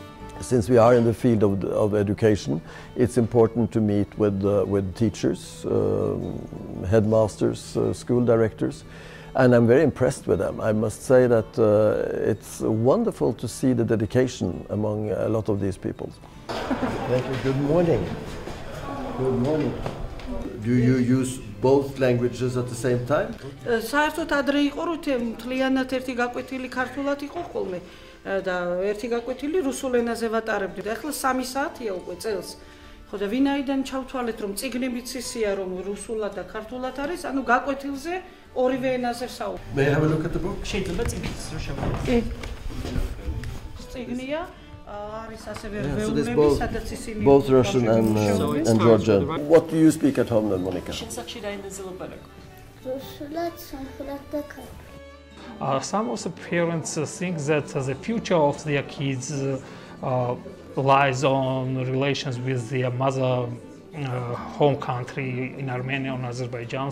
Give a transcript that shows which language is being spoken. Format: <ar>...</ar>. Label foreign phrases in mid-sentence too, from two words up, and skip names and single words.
<en>Since we are in the field of education, it's important to meet with teachers, headmasters, school directors, and I'm very impressed with them. I must say that it's wonderful to see the dedication among a lot of these people. Thank you. Good morning. Good morning. Do you use both languages at the same time?</en> <ka>საერთოდ ადრე იყო რომ მთლიანად ერთი გაკვეთილი ქართულად იყო ხოლმე და ერთი გაკვეთილი რუსულ ენაზე ვატარებდი და ახლა 3 საათია უკვე წელს. ხო და ვინაიდან ჩავთვალეთ რომ წიგნებიც ისია რომ რუსულად და ქართულად არის, ანუ გაკვეთილზე ორივე ენაზე საუბრობ.</ka> <en>May I have a look at the book?</en> <ka>შეიძლება წიგნიც რო შევხედოთ. წიგნია</ka> <en>So this both Russian and Georgian. What do you speak at home then, Monica? Some of the parents think that the future of their kids lies on relations with their mother home country in Armenia or Azerbaijan.</en>